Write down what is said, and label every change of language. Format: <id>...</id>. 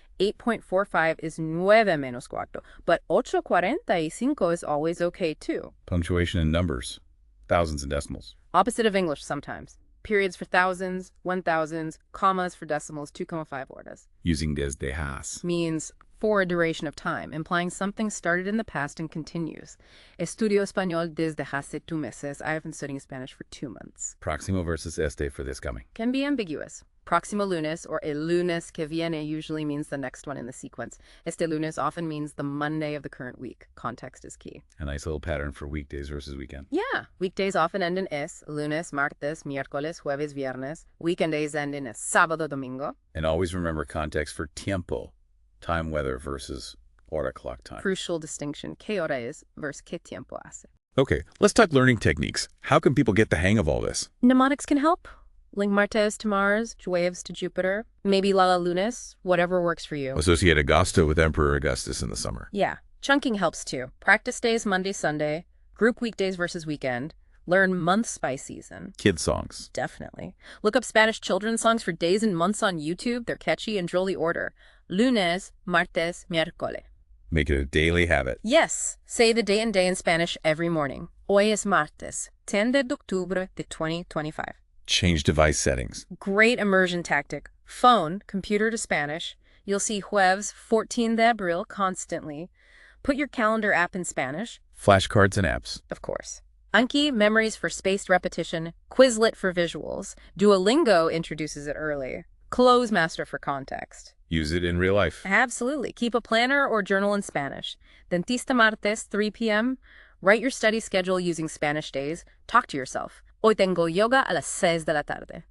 <en>8.45 is</en> <es>9 menos cuarto,</es> <en>but 8:45 is always okay too. Punctuation in numbers. Thousands and decimals. Opposite of English sometimes. Periods for thousands, 1000s, commas for decimals, 2.5 horas. Using desde has. Means for a duration of time, implying something started in the past and continues.</en> <es>Estudio español desde hace 2 meses.</es> <en>I have been studying Spanish for 2 months. Proximo versus este for this coming. Can be ambiguous. Próximo lunes or el lunes que viene usually means the next one in the sequence. Este lunes often means the Monday of the current week. Context is key. A nice little pattern for weekdays versus weekend. Yeah. Weekdays often end in es. Lunes, martes, miércoles, jueves, viernes. Weekend days end in es. Sábado, domingo. And always remember context for tiempo. Time, weather versus hora, clock time. Crucial distinction.</en> <es>¿Qué hora es versus qué tiempo hace?</es> <en>Okay, let's talk learning techniques. How can people get the hang of all this? Mnemonics can help. Link martes to Mars, jueves to Jupiter, maybe Lala lunes, whatever works for you. Associate Augusta with Emperor Augustus in the summer. Yeah. Chunking helps too. Practice days Monday, Sunday, group weekdays versus weekend, learn months by season. Kid songs. Definitely. Look up Spanish children's songs for days and months on YouTube. They're catchy and drolly order.</en> <es>Lunes, martes, miércoles.</es> <en>Make it a daily habit. Yes. Say the day and day in Spanish every morning.</en> <es>Hoy es martes, 10 de octubre de 2025.</es> <en>Change device settings. Great immersion tactic. Phone, computer to Spanish. You'll see jueves 14 de abril constantly. Put your calendar app in Spanish. Flashcards and apps. Of course. Anki, memories for spaced repetition. Quizlet for visuals. Duolingo introduces it early. Closemaster for context. Use it in real life. Absolutely. Keep a planner or journal in Spanish. Dentista martes, 3 p.m. Write your study schedule using Spanish days. Talk to yourself.</en> <es>Hoy tengo yoga a las 6 de la tarde.</es>